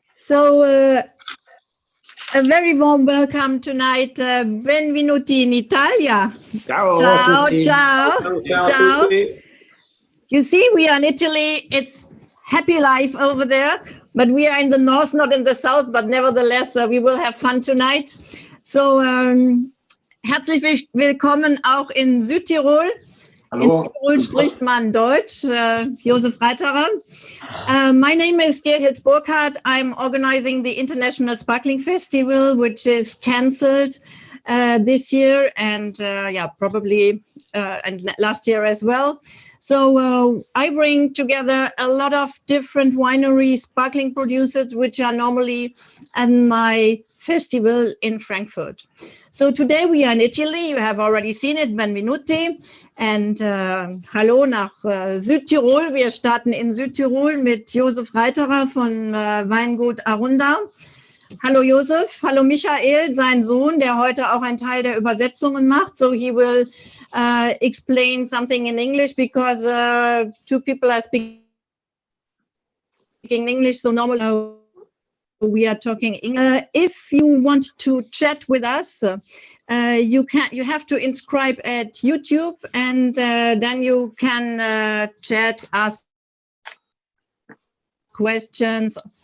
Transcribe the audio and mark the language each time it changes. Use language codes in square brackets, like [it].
[en] A very warm welcome tonight. [it] Benvenuti in Italia. Ciao, ciao, tutti. Ciao, ciao, ciao. tutti. [en] You see, we are in Italy. It's happy life over there, but we are in the north, not in the south, but nevertheless, we will have fun tonight. [de] So, herzlich willkommen auch in Südtirol. Hallo. In Tirol spricht man Deutsch, Josef Reiterer. [en] My name is Gerhild Burkard. I'm organizing the International Sparkling Festival, which is cancelled this year and probably and last year as well. So I bring together a lot of different wineries, sparkling producers, which are normally at my festival in Frankfurt. So today we are in Italy. You have already seen it, Benvenuti. [de] And hallo nach Südtirol. Wir starten in Südtirol mit Josef Reiterer von Weingut Arunda. Hallo Josef, hallo Michael, sein Sohn, der heute auch einen Teil der Übersetzungen macht. [en] So he will explain something in English because two people are speaking English, so normally we are talking English. If you want to chat with us, you have to inscribe at YouTube, and then you can chat, ask questions.